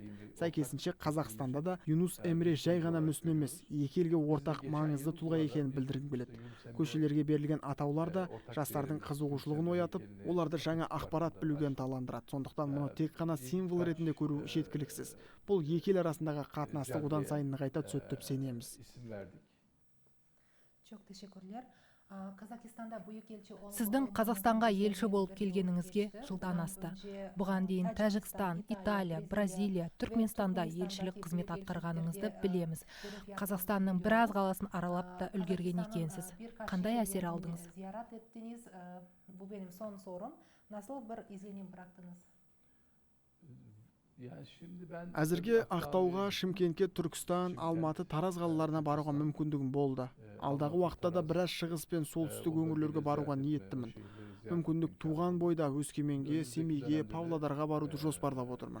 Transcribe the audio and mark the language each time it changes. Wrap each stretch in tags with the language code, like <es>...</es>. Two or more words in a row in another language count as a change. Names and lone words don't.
<kk>Сәйкесінше Қазақстанда да Юнус Эмре жай ғана мүсін емес, екі елге ортақ маңызды тұлға екенін білдіргім келеді. Көшелерге берілген атаулар да жастардың қызығушылығын оятып, оларды жаңа ақпарат білуге ынталандырады. Сондықтан мұны тек қана символ ретінде көру жеткіліксіз. Бұл екі ел арасындағы қатынасты одан сайын нығайта түседі деп сенеміз.</kk> <tr>Çok teşekkürler. Kazakistan'da büyük elçi</tr> <kk>Сіздің Қазақстанға елші болып келгеніңізге жылдан асты. Бұған дейін Тәжікстан, Италия, Бразилия, Түркменстанда елшілік қызмет атқарғаныңызды білеміз. Қазақстанның біраз қаласын аралап та үлгерген екенсіз. Қандай әсер алдыңыз?</kk> <tr>Ziyaret ettiniz. Bu benim son sorum. Nasıl bir izlenim bıraktınız?</tr> <kk>Әзірге Ақтауға, Шымкентке, Түркістан, Алматы, Тараз қалаларына баруға мүмкіндігім болды. Алдағы уақытта да біраз шығыс пен солтүстік өңірлерге баруға ниеттімін. Мүмкіндік туған бойда Өскеменге, Семейге, Павлодарға баруды жоспарлап отырмын.</kk>